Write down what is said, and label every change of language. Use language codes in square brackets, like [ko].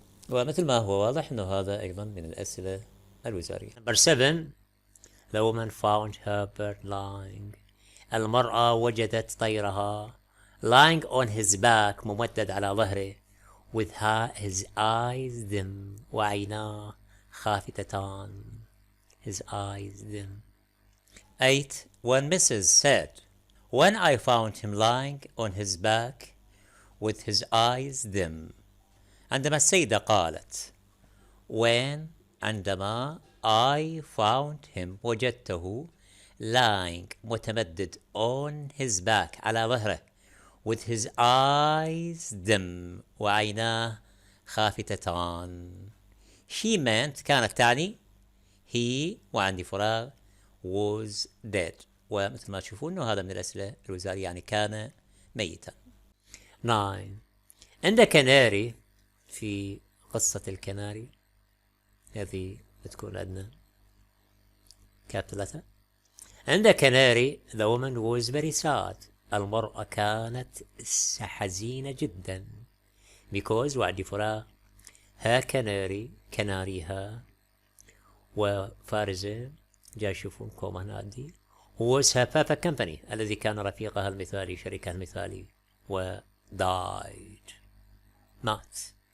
[ar] ومثل ما هو واضح أنه هذا أيضا من الأسئلة الوزارية. [en] number 7 the woman found her bird lying، [ar] المرأة وجدت طيرها [en] lying on his back، [ar] ممدد على ظهره، [en] with his eyes dim [ar] وعيناه خافتان. [en] His eyes dim. 8. When Mrs. said, when I found him lying on his back with his eyes dim. [ar] عندما السيدة قالت [en] when عندما I found him وجدته lying متمدد on his back [ar] على ظهره [en] with his eyes dim [ar] وعيناه خافتتان. [en] She meant [ar] كانت تعني [en] he [ar] وعندي فراغ [en] was dead. [ar] ومثل ما تشوفون انه هذا من الأسئلة الوزارية يعني كان ميتا. 9. عند كناري في قصة الكناري هذه بتكون عندنا capital letter. عند كناري [en] the woman was very sad. [ar] المرأة كانت حزينة جدا because وعندي فراغ [en] her canary [ar] كناريها وفارزة جاي يشوفون كوما هنا عندي [en] was her perfect company [ar] الذي كان رفيقها المثالي شريكها المثالي و died مات.